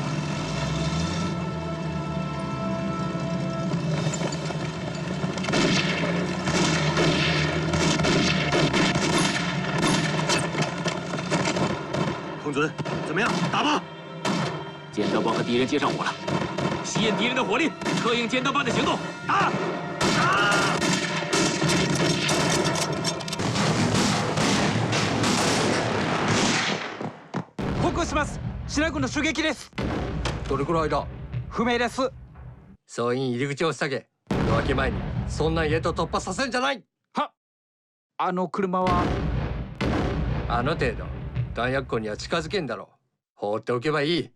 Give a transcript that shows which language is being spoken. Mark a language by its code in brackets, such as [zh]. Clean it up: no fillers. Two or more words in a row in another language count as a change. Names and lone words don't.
[zh] 孔准，怎么样？打吧！尖刀帮和敌人接上火了，吸引敌人的火力，策应尖刀帮的行动，打！ [ja] 報告します。シナ軍の襲撃です。どれくらいだ？不明です。総員入り口を塞げ。夜明け前にそんな家と突破させんじゃない。は、あの車は。あの程度弾薬庫には近づけんだろう。放っておけばいい。